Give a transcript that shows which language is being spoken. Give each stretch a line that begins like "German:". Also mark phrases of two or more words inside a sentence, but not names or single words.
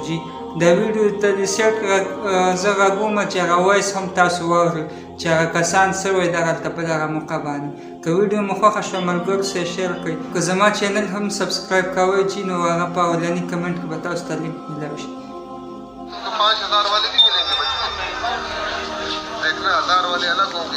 Pashto: جي دا ویډیو ته د سیټ زه غږ ومه چې هغه وایس هم تاسو واورئ چې هغه کسان څه وایي دغلته په دغه موقع باندې. که ویډیو مو خوښه شوه ملګرو سره شیر کړئ، که زما چینل هم سبسکرایب کوئ جي نو هغه په اولني کمنټ کې به تاسو ته لینک میلاو شي.
Urdu: 5000 والے بھی ملیں گے بچوں، دیکھ رہے 1000 والے الگ ہوں گے.